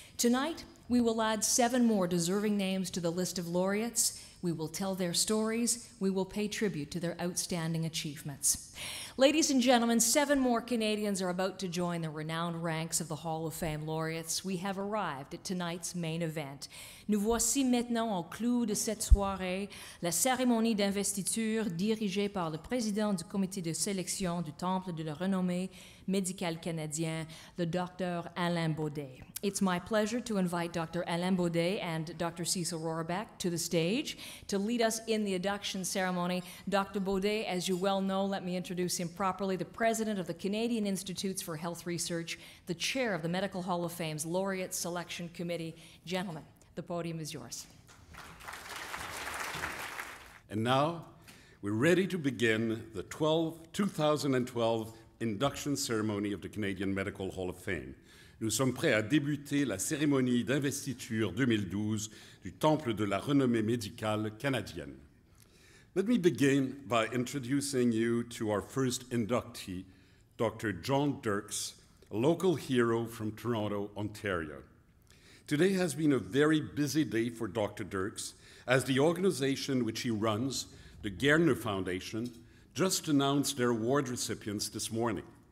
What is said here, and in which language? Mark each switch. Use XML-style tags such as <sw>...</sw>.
<en>Tonight, we will add 7 more deserving names to the list of laureates. We will tell their stories. We will pay tribute to their outstanding achievements. Ladies and gentlemen, 7 more Canadians are about to join the renowned ranks of the Hall of Fame laureates. We have arrived at tonight's main event.</en> <fr>Nous voici maintenant au clou de cette soirée, la cérémonie d'investiture dirigée par le président du comité de sélection du Temple de la renommée médicale canadien, le Dr. Alain Baudet.</fr> <en>It's my pleasure to invite Dr. Alain Baudet and Dr. Cecil Rohraback to the stage to lead us in the induction ceremony. Dr. Baudet, as you well know, let me introduce him properly, the president of the Canadian Institutes for Health Research, the chair of the Medical Hall of Fame's Laureate Selection Committee. Gentlemen, the podium is yours. And now, we're ready to begin the 2012 induction ceremony of the Canadian Medical Hall of Fame.</en> <fr>Nous sommes prêts à débuter la cérémonie d'investiture 2012 du Temple de la renommée médicale canadienne.</fr> <en>Let me begin by introducing you to our first inductee, Dr. John Dirks, a local hero from Toronto, Ontario. Today has been a very busy day for Dr. Dirks, as the organization which he runs, the Gairdner Foundation, just announced their award recipients this morning.</en>